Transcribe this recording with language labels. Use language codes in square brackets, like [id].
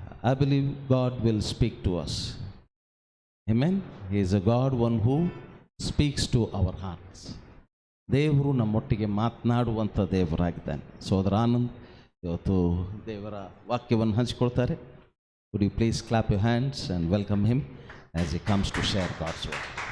[en] I believe God will speak to us. Amen. He is a God, one who speaks to our hearts. [kn] ದೇವರು ನಮ್ಮೊಟ್ಟಿಗೆ ಮಾತನಾಡುವಂಥ ದೇವರಾಗಿದ್ದಾನೆ. ಸೋದರ ಆನಂದ್ ಇವತ್ತು ದೇವರ ವಾಕ್ಯವನ್ನು ಹಂಚಿಕೊಳ್ತಾರೆ. [en] Would you please clap your hands and welcome him as he comes to share God's word.